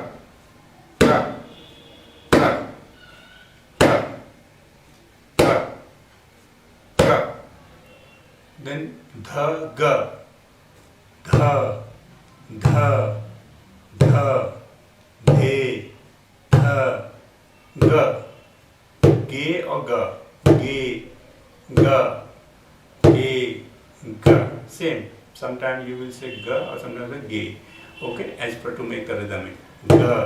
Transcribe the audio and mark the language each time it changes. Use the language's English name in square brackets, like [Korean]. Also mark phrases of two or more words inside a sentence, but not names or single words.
[English] Ka. Ka. Ka. Ka. Ka. Then dha ga. Dha. Dha. Dha. De. Dha. Ga. Ge or ga. Ge. Ga. Ge. Ga. Same. Sometimes you will say ga or sometimes ge. Okay, as per to make the rhythm. Ga.